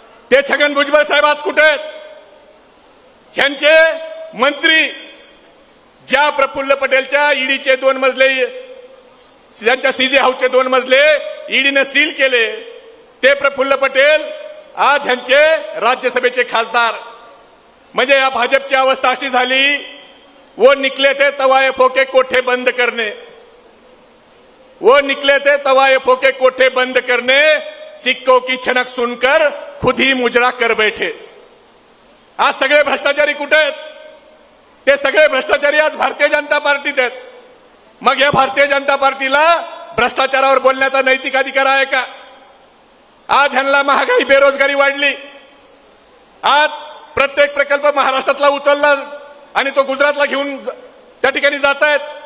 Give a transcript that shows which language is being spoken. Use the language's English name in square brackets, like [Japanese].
[Marathi] ते छगन भुजबळ साहेब आज कुठे आहेत? ह्यांचे मंत्री ज्या प्रफुल्ल पटेलच्या ईडीचे 2 मजले, त्यांच्या सीजे हाऊसचे 2 मजले ईडीने सील केले, ते प्रफुल्ल पटेल आज ह्यांचे राज्यसभेचे खासदार. म्हणजे या भाजपची अवस्था अशी झाली, [Hindi] वो निकले थे तवायफों के कोठे बंद करने, वो निकले थे तवायफों के कोठे बंद करने, सिक्कों की छनक सुनकर खुद ही मुजरा कर बैठे. [Marathi] आज सगळे भ्रष्टाचारी कुठे आहेत? ते सगळे भ्रष्टाचारी आज भारतीय जनता पार्टीत आहेत. मग या भारतीय जनता पार्टीला भ्रष्टाचारावर बोलण्याचा नैतिक अधिकार आहे का? आज ह्यांना महागाई, बेरोजगारी वाढली. आज प्रत्येक प्रकल्प महाराष्ट्रातला उचलला आणि तो गुजरातला घेऊन त्या ठिकाणी जात आहेत.